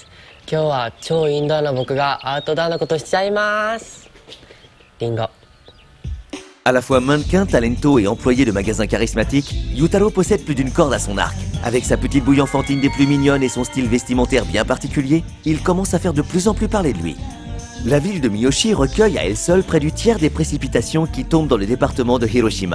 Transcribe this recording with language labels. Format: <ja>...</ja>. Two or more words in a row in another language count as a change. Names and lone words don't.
<ja>今日は超インドアな僕がアウトドアのことしちゃいます。リンゴ。</ja> <fr>À la fois mannequin, talento et employé de magasin charismatique, Yutaro possède plus d'une corde à son arc. Avec sa petite bouille enfantine des plus mignonnes et son style vestimentaire bien particulier, il commence à faire de plus en plus parler de lui. La ville de Miyoshi recueille à elle seule près du tiers des précipitations qui tombent dans le département de Hiroshima.</fr>